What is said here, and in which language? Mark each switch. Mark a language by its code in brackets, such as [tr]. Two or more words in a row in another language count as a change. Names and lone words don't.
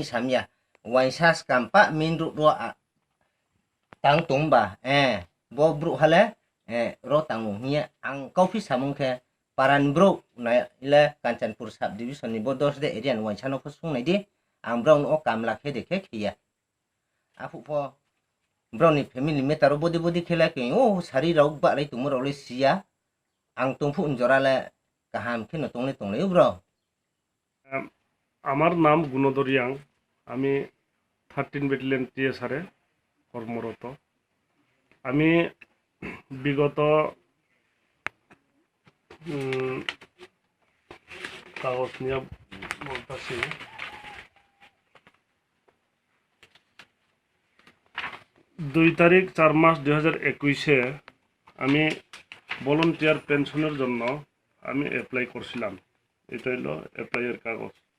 [ria] samya waisas kampa min ru ro tang tumba bo bru hale ro tangu hiya ang coffee samung ke paran bro na ile Kanchanpur [en] sub division [ria] ni bodos de area Bwsano phusung nai di ang brown o kamla khe dekhe khiya afu pho brown ni family metaro bodi khela ke o sari rok ba lai tumro le sia ang tungphu unjora le kaham khe no tongle bro [bn] আমার নাম গুণধর রিয়াং আমি 13 ব্যাটালিয়ন TSR এ কর্মরত আমি বিগত কাগজ নিয়ে বলতেছি 2 তারিখ 4 মাস 2021 আমি [en] volunteer pension [bn] জন্য আমি অ্যাপ্লাই করছিলাম এটা হলো অ্যাপ্লাইয়ের কাগজ